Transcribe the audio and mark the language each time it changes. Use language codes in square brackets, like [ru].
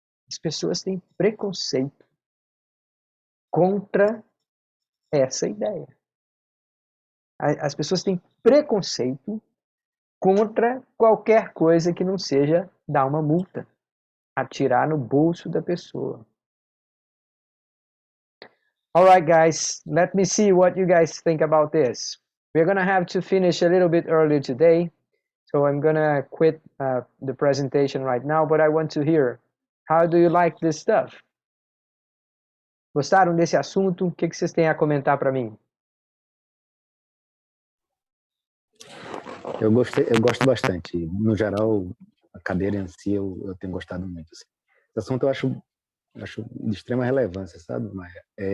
[pt] As pessoas têm preconceito contra essa ideia. As pessoas têm preconceito contra qualquer coisa que não seja dar uma multa, atirar no bolso da pessoa. [en] All right, guys, let me see what you guys think about this. We're going to have to finish a little bit early today, so I'm going to quit the presentation right now, but I want to hear, how do you like this stuff? [pt] Gostaram desse assunto? O que vocês têm a comentar para mim? Eu gosto bastante. No geral, a cadeira em si eu tenho gostado muito. Assim. Esse assunto eu acho de extrema relevância, sabe, Maia?